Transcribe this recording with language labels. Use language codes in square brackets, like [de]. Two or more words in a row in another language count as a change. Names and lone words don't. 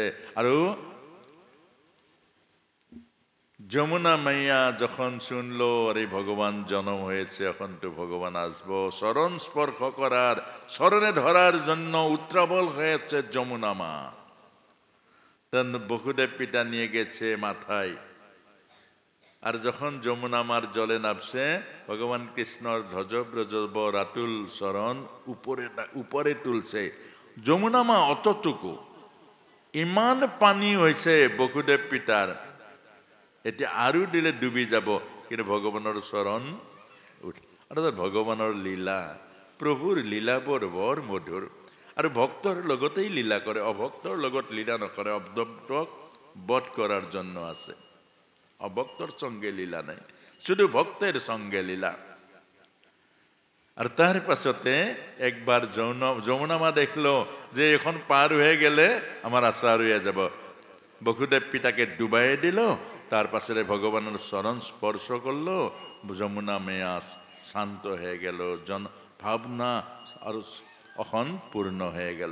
[bn] আরো যমুনা মাইয়া যখন শুনলো আরে ভগবান জন্ম হয়েছে, এখন তো ভগবান আসবো, শরণ স্পর্শ করার, শরণে ধরার জন্য উত্রাবল হয়েছে যমুনা মা। তখন বসুদেব পিতা নিয়ে গেছে মাথায়। আর যখন যমুনা মার জলে নামছে, ভগবান কৃষ্ণর ধ্বজব্রজ রাতুল শরণ উপরে তুলছে। যমুনা মা অতটুকু, ইমান পানী হয়েছে বসুদেব পিতার, এটি আরো দিলে ডুবি যাব, কিন্তু ভগবানের শরণ অর্থাৎ ভগবানের লীলা, প্রভুর লীলা [as] বৰ বৰ মধুৰ। আৰু ভক্তৰ লগতেই লীলা কৰে, অভক্তৰ লগত লীলা নকৰে। [bn] অভক্তক বধ করার জন্য আছে, অভক্তর সঙ্গে লীলা নাই, শুধু ভক্তের সঙ্গে লীলা। আর তার পাছতে একবার যমুনা মা দেখলো যে এখন পার হয়ে গেলে আমার আশা রয়ে যাব, বসুদেব পিতাকে ডুবাই দিল, তার পাশে ভগবানের চরণ স্পর্শ করলো, যমুনা মেয়া শান্ত হয়ে গেল, ভাবনা আর এখন পূর্ণ হয়ে গেল।